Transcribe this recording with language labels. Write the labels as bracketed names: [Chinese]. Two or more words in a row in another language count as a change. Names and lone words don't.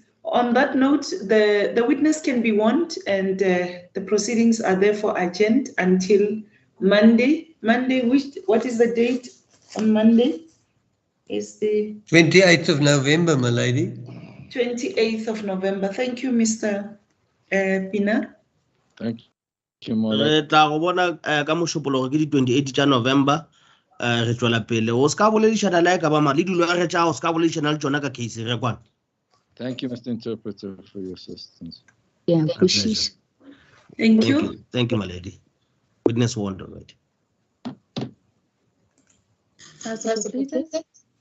[English] On that note, the witness can be warned, and the proceedings are therefore adjourned until Monday. What is the date on Monday? Is the 28th of November, my lady. 28th of November. Thank you, Mr. Pina. Thank you, my lady. [Northern Sotho] Re tla go bona ka mošupologo ke di 28 tša November re tswela pele o ska boledišana le ka ba ma le dilo re tša o ska boledišana le tsona ka case re kwana. [English] Thank you, Mr. Interpreter, for your assistance. Yeah, Bushish. Thank you. Thank you, my lady. Witness warned already. That's